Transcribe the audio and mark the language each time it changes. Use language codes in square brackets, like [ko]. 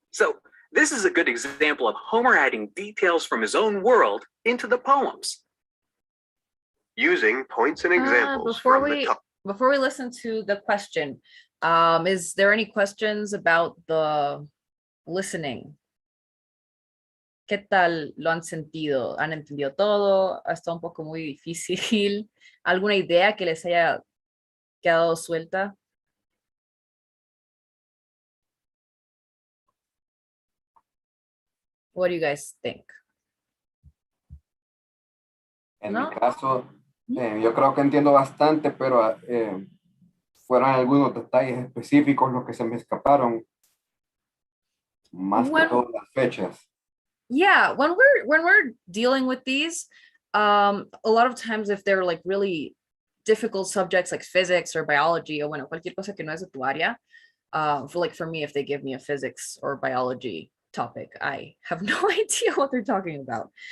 [en] So this is a good example of Homer adding details from his own world into the poems. Using points and examples Before from the top. we listen to the question, is there any questions about the listening? [es] ¿Qué tal lo han sentido? ¿Han entendido todo? ¿Está un poco muy difícil? ¿Alguna idea que les haya quedado suelta? [en] What do you guys think? [es] En ¿No? mi caso, yo creo que entiendo bastante, pero fueron algunos detalles específicos los que se me escaparon, más que todas las fechas. [en] Yeah, when we're dealing with these, a lot of times if they're like really difficult subjects like physics or biology, [es] o bueno, cualquier cosa que no es de tu área, [en] for me, if they give me a physics or biology topic, I have no idea what they're talking about.